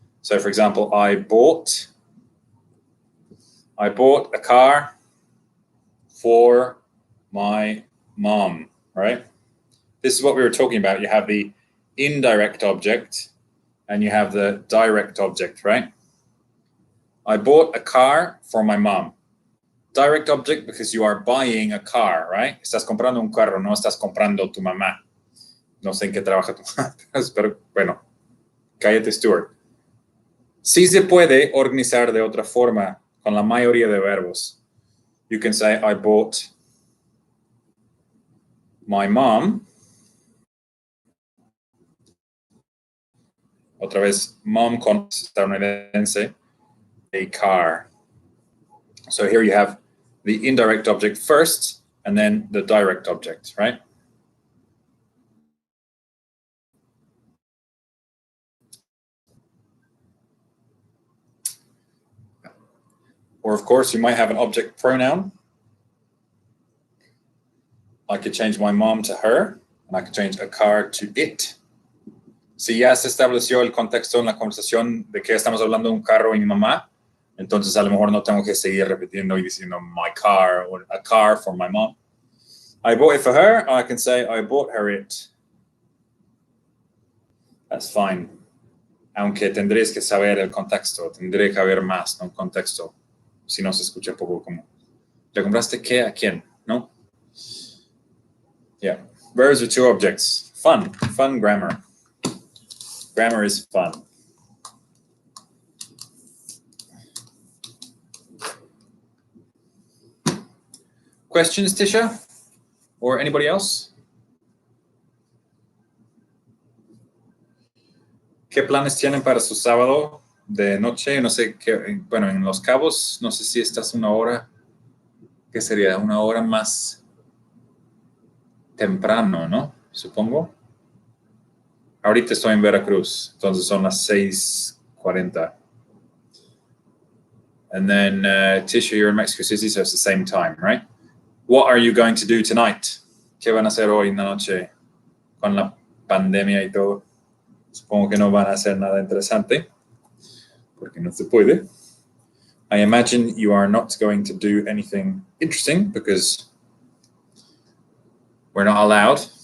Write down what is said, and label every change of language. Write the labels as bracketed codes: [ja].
[en] So, for example, I bought a car for my mom, right? This is what we were talking about. You have the indirect object and you have the direct object, right? I bought a car for my mom. Direct object because you are buying a car, right? [es] Estás comprando un carro, no estás comprando tu mamá. No sé en qué trabaja tu mamá, pero bueno, cállate, Stuart. Sí se puede organizar de otra forma con la mayoría de verbos. [en] You can say, I bought my mom. [es] Otra vez, mom con estadounidense, [en] a car. So here you have the indirect object first, and then the direct object, right? Or of course, you might have an object pronoun. I could change my mom to her, and I could change a car to it. [es] Si ya se estableció el contexto en la conversación de que estamos hablando de un carro y mi mamá, entonces a lo mejor no tengo que seguir repitiendo y diciendo [en] my car or a car for my mom. I bought it for her, I can say I bought her it. That's fine. [es] Aunque tendréis que saber el contexto, tendré que haber más, ¿no? Contexto. Si no se escucha poco como, ¿le compraste qué a quién? [en] ¿No? Yeah. Verbs are two objects. Fun grammar. Grammar is fun. questions, Tisha? Or anybody else? [es] ¿Qué planes tienen para su sábado de noche? No sé qué, bueno, en Los Cabos, no sé si estás una hora, ¿qué sería? Una hora más temprano, ¿no? Supongo. Ahorita estoy en Veracruz, entonces son las 6:40. [en] And then, Tisha, you're in Mexico City, so it's the same time, right? What are you going to do tonight? [es] ¿Qué van a hacer hoy en la noche con la pandemia y todo? Supongo que no van a hacer nada interesante, porque no se puede. [en] I imagine you are not going to do anything interesting because we're not allowed.